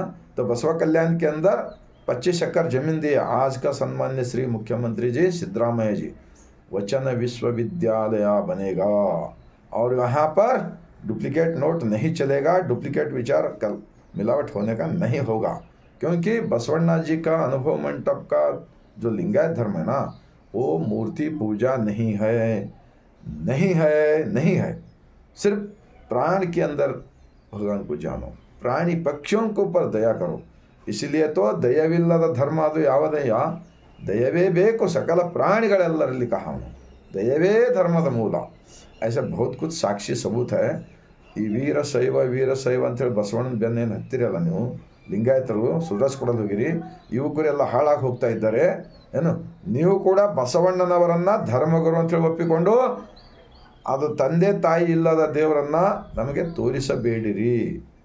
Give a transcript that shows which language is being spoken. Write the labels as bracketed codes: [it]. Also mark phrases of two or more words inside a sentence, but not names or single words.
[hi] तो बसवा कल्याण के अंदर 25 एकड़ जमीन दिए आज का सम्मान्य श्री मुख्यमंत्री जी सिद्धरामैया जी, वचन विश्वविद्यालय बनेगा, और यहाँ पर डुप्लीकेट नोट नहीं चलेगा, डुप्लीकेट विचार कल मिलावट होने का नहीं होगा, क्योंकि बसवण्णा जी का अनुभव मंडप का जो लिंगायत धर्म है ना, वो मूर्ति पूजा नहीं है, नहीं है, नहीं है। सिर्फ प्राण के अंदर भगवान को जानो, प्राणी पक्षियों के ऊपर दया करो। इसलिए तो [kn] ದಯವಿಲ್ಲದ ಧರ್ಮ ಅದು ಯಾವುದಯ್ಯ? ದಯವೇ ಬೇಕು ಸಕಲ ಪ್ರಾಣಿಗಳೆಲ್ಲರಲ್ಲಿ [hi] कहा हूँ, [kn] ದಯವೇ ಧರ್ಮದ ಮೂಲ। [hi] ऐसा बहुत कुछ ಸಾಕ್ಷಿ सबूत है। [kn] ಈ ವೀರಶೈವ ಅಂತೇಳಿ ಬಸವಣ್ಣನ ಬೆನ್ನೇನು ಹತ್ತಿರಲ್ಲ ನೀವು, ಲಿಂಗಾಯತರು ಸುಧಾರಿಸ್ಕೊಡೋದು ಹೋಗಿರಿ, ಯುವಕರೆಲ್ಲ ಹಾಳಾಗಿ ಹೋಗ್ತಾ ಇದ್ದಾರೆ ಏನು? ನೀವು ಕೂಡ ಬಸವಣ್ಣನವರನ್ನು ಧರ್ಮಗುರು ಅಂತೇಳಿ ಒಪ್ಪಿಕೊಂಡು ಅದು ತಂದೆ ತಾಯಿ ಇಲ್ಲದ ದೇವರನ್ನು ನಮಗೆ ತೋರಿಸಬೇಡಿರಿ।